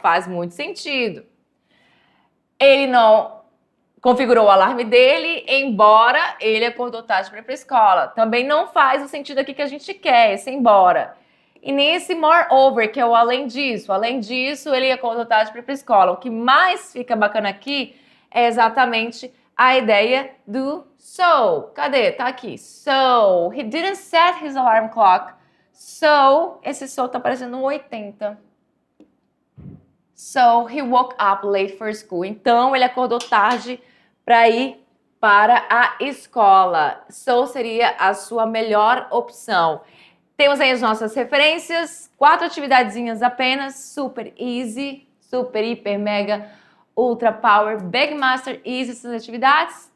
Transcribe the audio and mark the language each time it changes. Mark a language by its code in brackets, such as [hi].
[pt] Faz muito sentido. Ele não configurou o alarme dele, embora ele acordou tarde para ir para a escola. Também não faz o sentido aqui que a gente quer, esse embora. E nesse moreover, que é o além disso. Além disso, ele acordou tarde para ir para a escola. O que mais fica bacana aqui é exatamente a ideia do so. Cadê? Tá aqui. [en] So, he didn't set his alarm clock. [pt] So, esse so tá parecendo um 80. [en] So, he woke up late for school. [pt] Então, ele acordou tarde para ir para a escola. So seria a sua melhor opção. Temos aí as nossas referências. 4 atividadezinhas apenas. [en] Super easy, [pt] super, hiper, mega, ultra power, big master easy essas atividades.